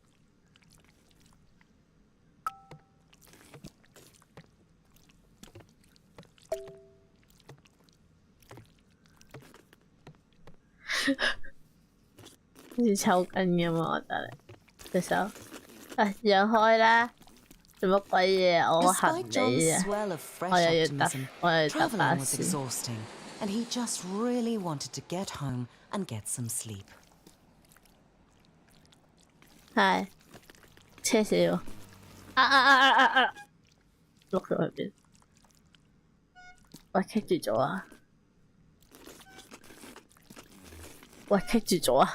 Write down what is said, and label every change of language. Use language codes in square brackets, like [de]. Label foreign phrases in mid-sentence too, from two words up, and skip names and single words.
[yue] 好似抽筋咁啊！我覺得你隻手，讓開啦！做乜鬼嘢？我行李啊！我又要搭巴士。 [en] And he just really wanted to get home and get some sleep. [yue] 係，車死我！碌咗去邊？喂，棘住咗啊！喂，棘住咗啊！